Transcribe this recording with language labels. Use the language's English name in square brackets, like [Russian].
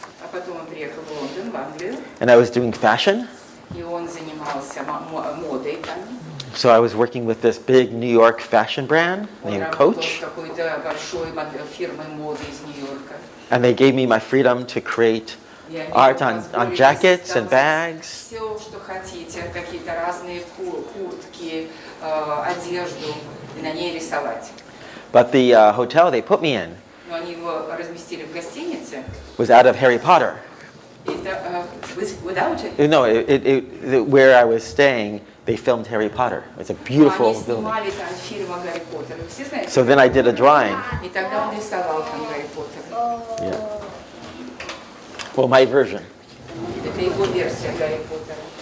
[Russian] а потом он приехал в Лондон, в Англию, [English] and I was doing fashion. [Russian] и он занимался модой там. [English] So I was working with this big New York fashion brand [Russian] Он [English] named [Russian] работал с [English] Coach, [Russian] какой-то большой фирмой моды из Нью-Йорка. [English] and they gave me my freedom to create [Russian] И они [English] art [Russian] ему [English] on [Russian] позволили [English] jackets and [Russian] сделать [English] bags. [Russian] все, что хотите, какие-то разные куртки, одежду, и на ней рисовать. [English] But the hotel they put me in [Russian] Но они его разместили в гостинице. [English] was out of Harry Potter. [Russian] Это [English] without it. No, where I was staying, they filmed Harry Potter. It's a beautiful [Russian] Они [English] building. [Russian] снимали там фильм о Гарри Поттере. Вы все знаете? [English] So then I did a drawing. [Russian] И тогда он рисовал там Гарри Поттера. [English] Yeah. Well, my version. [Russian] Это его версия Гарри Поттера.